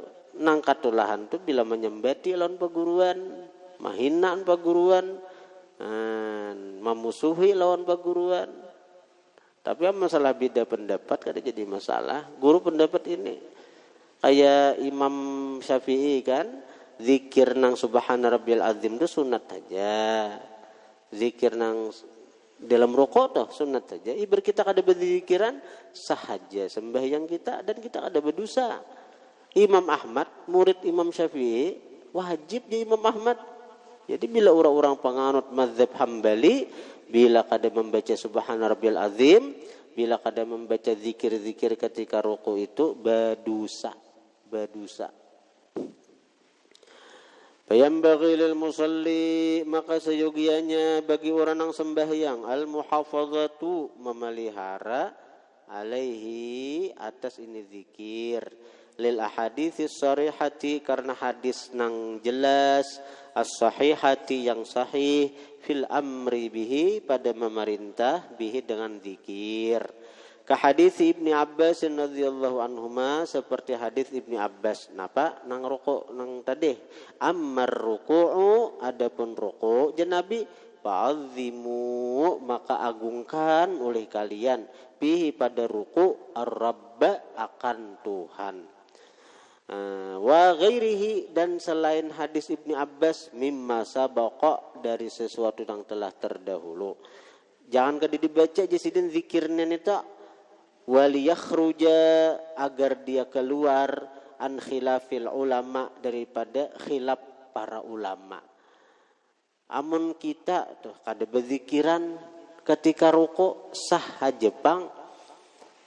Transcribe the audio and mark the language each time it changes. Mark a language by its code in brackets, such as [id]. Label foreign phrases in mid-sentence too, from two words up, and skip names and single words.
[bjn] Nang katulahan tuh bila menyembati lawan paguruan, mahinaan paguruan, memusuhi lawan paguruan. Tapi masalah beda pendapat kada jadi masalah. Guru pendapat ini kayak Imam Syafi'i kan, zikir nang [ar] سبحان ربي العظيم [bjn] itu sunat saja. Zikir nang dalam rukuk tuh sunat saja. Ibarat kita kada berzikiran sahaja sembahyang kita, dan kita kada berdosa. Imam Ahmad murid Imam Syafi'i, wajib dia Imam Ahmad. Jadi bila orang-orang penganut mazhab Hambali, bila kada membaca [ar] سبحان ربي العظيم, [bjn] bila kada membaca zikir-zikir ketika rukuk itu berdosa. [ar] فينبغي للمصلي, [bjn] maka seyogianya bagi orang yang sembahyang, al muhafazatu, memelihara, alaihi, atas ini zikir, [ar] للأحاديث الصريحة, [bjn] karena hadis nang jelas, as-sahihati, yang sahih, [ar] في الأمر به, [bjn] pada memerintah, bihi, dengan zikir. Ka hadis Ibni Abbas [ar] رضي الله عنهما, [bjn] seperti hadis Ibni Abbas, napa nang ruku nang tadi, [ar] أما الركوع, [bjn] adapun ruku' Nabi, fa'azzimu, maka agungkan oleh kalian, bihi, pada ruku' ar-rabba, akan Tuhan. [ar] وغيره, [bjn] dan selain hadis Ibni Abbas, [ar] مما سبق, [bjn] dari sesuatu yang telah terdahulu. Jangan kada dibaca jasidin zikirnya nita, waliyakhruja, agar dia keluar, [ar] عن خلاف العلماء, [bjn] daripada khilaf para ulama. Amun kita tuh kada berzikiran ketika ruku, sah aja bang.